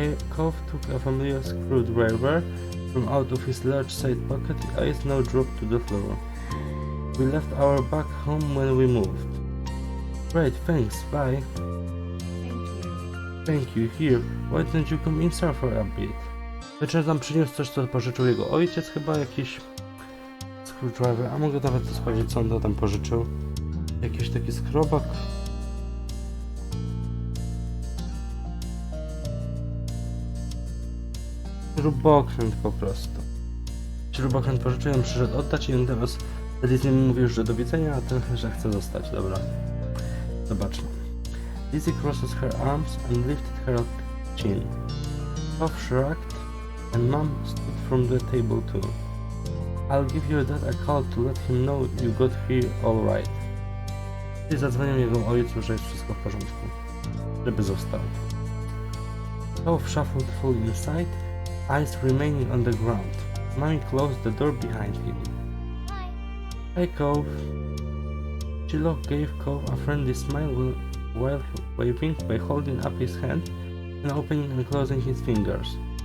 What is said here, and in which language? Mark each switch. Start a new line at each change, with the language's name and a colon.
English: Cove took a familiar screwdriver from out of his large side pocket. His eyes now dropped to the floor. We left our back home when we moved. Great, thanks, bye. Thank you. Here, why don't you come inside for a bit?
Polish: Wieczór nam przyniósł coś, co pożyczył jego ojciec, chyba jakiś screwdriver, a mogę nawet to sprawdzić, co on to tam pożyczył. Jakiś taki skrobak. Śrubokręt po prostu. Śrubokręt pożyczył, on przyszedł oddać i on teraz wtedy z nim mówił, że do widzenia, a ten, że chce zostać. Dobra. Zobaczmy.
English: Lizzie crosses her arms and lifted her chin. Cove shrugged and Mom stood from the table too. I'll give your dad a call to let him know you got here all right.
Polish: I zadzwonił jego ojcu, że jest wszystko w porządku. Żeby został.
English: Cove shuffled full inside, eyes remaining on the ground. Mommy closed the door behind him. Hi, Cove. Sheila gave Cove a friendly smile while waving by holding up his hand and opening and closing his fingers.